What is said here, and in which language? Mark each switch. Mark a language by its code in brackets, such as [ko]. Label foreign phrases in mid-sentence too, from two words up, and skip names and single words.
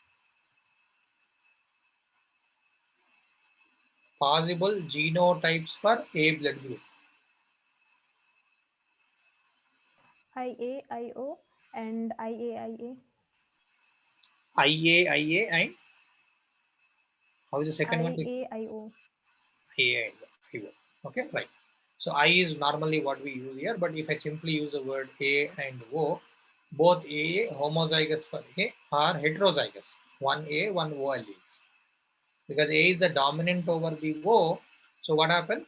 [en] Possible genotypes for A blood group. IA, IO, and IA, IA. IA, IA, and how is the second one? IA, IO. IA and IO. Okay, right. So I is normally what we use here, but if I simply use the word A and O, both A homozygous for A are heterozygous. One A, one O alleles. Because A is the dominant over the O, so what happens?